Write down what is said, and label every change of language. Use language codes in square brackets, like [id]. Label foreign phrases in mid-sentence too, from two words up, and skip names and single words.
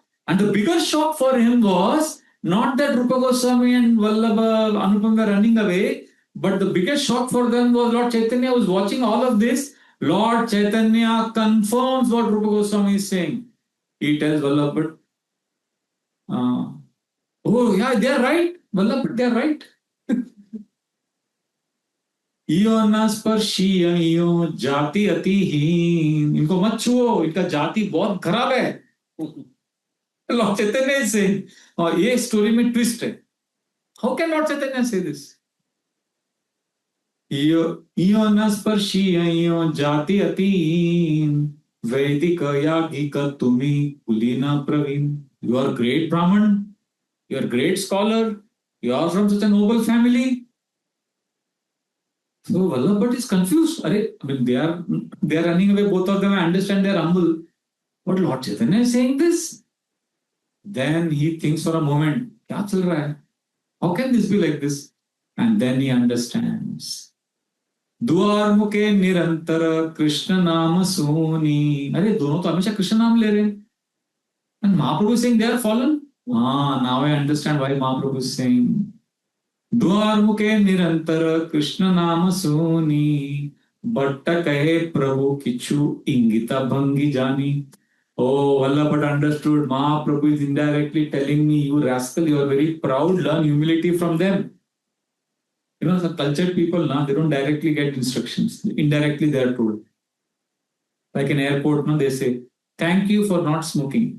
[en] And the bigger shock for him was not that Rupa Goswami and Vallabha Anupam were running away, but the biggest shock for them was Lord Chaitanya was watching all of this. Lord Chaitanya confirms what Rupa Goswami is saying. He tells Vallabh Bhatt, oh yeah, they are right. Vallabh Bhatt, they are right. [bn] ইহোঁ না স্পর্শিহ ইহোঁ জাতি অতিহীন, [hi] इनको मत छुओ, इनका जाति बहुत खराब है. [en] Lord Chaitanya say, [hi] और ये स्टोरी में ट्विस्ट है. [en] How can Lord Chaitanya say this? [bn] ইহোঁ না স্পর্শিহ ইহোঁ জাতি অতিহীন বৈদিক যাজ্ঞিক তুমি কুলীন প্রবীণ. [en] You are great Brahman, you are great scholar, you are from such a noble family. So Vallabh Bhatt is confused. I mean, they are running away, both of them. I understand they are humble. But Lord Chaitanya is saying this. Then he thinks for a moment, [hi] क्या चल रहा है? [en] How can this be like this? And then he understands. [bn] দুঁহার মুখে নিরন্তর কৃষ্ণ নাম শুনি. [hi] अरे दोनों तो हमेशा कृष्ण नाम ले रहे हैं. [en] And Mahaprabhu is saying they are fallen. Now I understand why Mahaprabhu is saying. [bn] দুঁহার মুখে নিরন্তর কৃষ্ণ নাম শুনি ভট্ট কহে প্রভু কিছু ইঙ্গিত ভঙ্গী জানি. [en] Oh, Vallabh Bhatt understood. Mahaprabhu is indirectly telling me, you rascal, you are very proud, learn humility from them. You know, some cultured people, now they don't directly get instructions. Indirectly they are told. Like in airport, no, they say, thank you for not smoking.